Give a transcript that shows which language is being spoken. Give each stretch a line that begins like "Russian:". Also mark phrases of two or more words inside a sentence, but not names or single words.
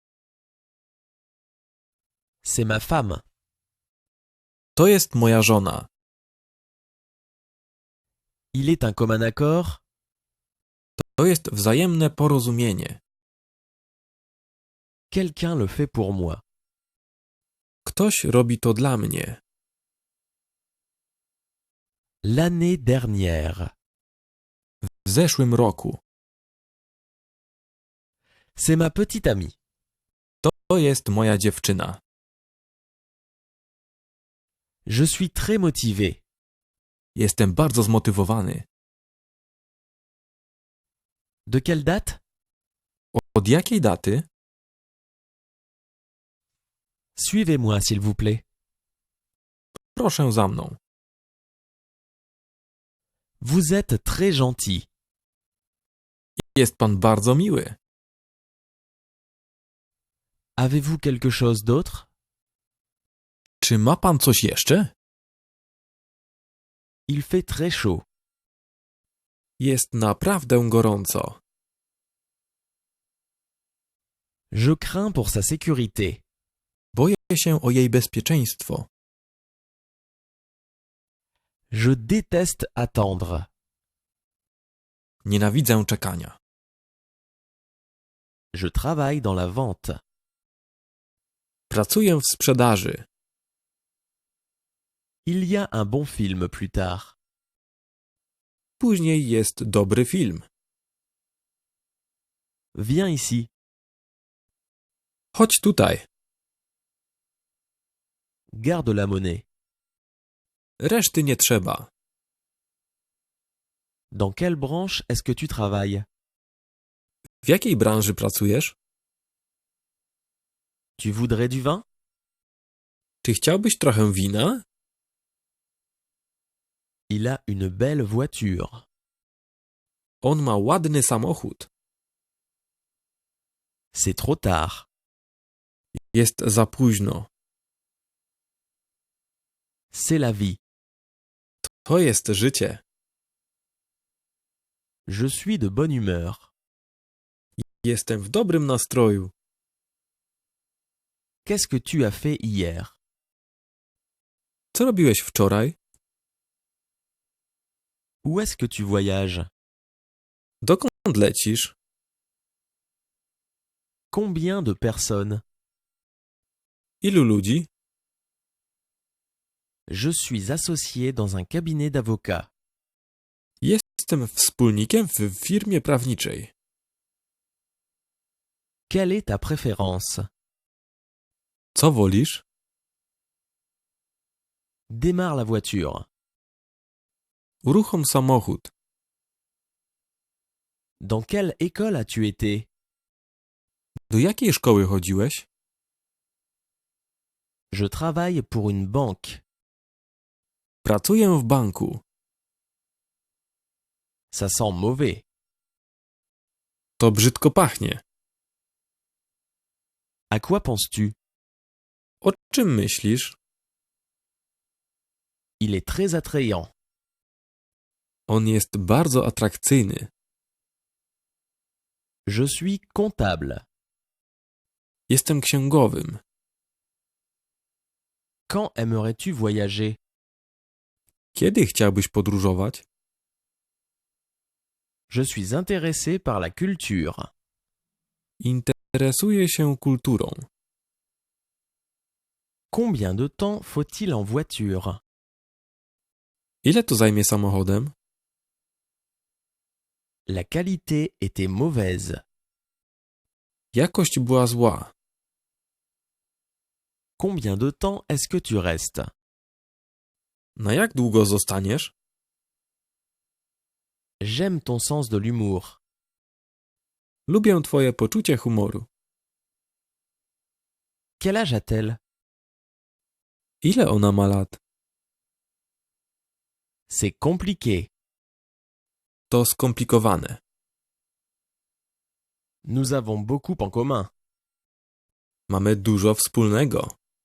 French: C'est ma femme.
Polish: To jest moja żona.
French: Il est un commun accord.
Polish: To jest wzajemne porozumienie.
French: Quelqu'un le fait pour moi.
Polish: Ktoś robi to dla mnie.
French: L'année dernière.
Polish: W zeszłym roku.
French: C'est ma petite amie.
Polish: To jest moja dziewczyna.
French: Je suis très motivé.
Polish: Jestem bardzo zmotywowany.
French: De quelle date?
Polish: Od jakiej daty?
French: Suivez-moi, s'il vous plaît.
Polish: Proszę za mną.
French: Vous êtes très gentil.
Polish: Jest pan bardzo miły.
French: Avez-vous quelque chose d'autre?
Polish: Czy ma pan coś jeszcze?
French: Il fait très chaud.
Polish: Jest naprawdę gorąco.
French: Je crains pour sa sécurité.
Polish: Boję się o jej bezpieczeństwo.
French: Je déteste attendre.
Polish: Nienawidzę czekania.
French: Je travaille dans la vente.
Polish: Pracuję w sprzedaży.
French: Il y a un bon film plus tard.
Polish: Później jest dobry film.
French: Viens ici.
Polish: Chodź tutaj.
French: Garde la monnaie.
Polish: Reszty nie trzeba.
French: Dans quelle branche est-ce que tu travailles?
Polish: W jakiej branży pracujesz?
French: Tu voudrais du vin?
Polish: Czy chciałbyś trochę wina?
French: Il a une belle voiture.
Polish: On ma ładny samochód.
French: C'est trop tard.
Polish: Jest za późno.
French: C'est la vie.
Polish: To jest życie.
French: Je suis de bonne humeur.
Polish: Jestem w dobrym nastroju.
French: Qu'est-ce que tu as fait hier?
Polish: Co robiłeś wczoraj?
French: Où est-ce que tu voyages?
Polish: Dokąd lecisz?
French: Combien de personnes?
Polish: Ilu ludzi?
French: Je suis associé dans un cabinet d'avocats.
Polish: Jestem wspólnikiem w firmie prawniczej.
French: Quelle est ta préférence?
Polish: Co wolisz?
French: Démarre la voiture.
Polish: Uruchom samochód.
French: Dans quelle école as-tu été?
Polish: Do jakiej szkoły chodziłeś?
French: Je travaille pour une banque.
Polish: Pracuję w banku.
French: Ça sent mauvais.
Polish: To brzydko pachnie.
French: À quoi penses-tu?
Polish: O czym myślisz?
French: Il est très attrayant.
Polish: On jest bardzo atrakcyjny.
French: Je suis comptable.
Polish: Jestem księgowym.
French: Quand aimerais-tu voyager?
Polish: Kiedy chciałbyś podróżować?
French: Je suis intéressé par la culture.
Polish: Interesuję się kulturą.
French: Combien de temps faut-il en voiture?
Polish: Ile to zajmie samochodem?
French: La qualité était mauvaise.
Polish: Jakość była zła.
French: Combien de temps est-ce que tu restes?
Polish: Na jak długo zostaniesz?
French: J'aime ton sens de l'humour.
Polish: Lubię twoje poczucie humoru.
French: Quel âge a-t-elle?
Polish: Ile ona ma lat?
French: C'est compliqué.
Polish: To skomplikowane.
French: Nous avons beaucoup en commun.
Polish: Mamy dużo wspólnego.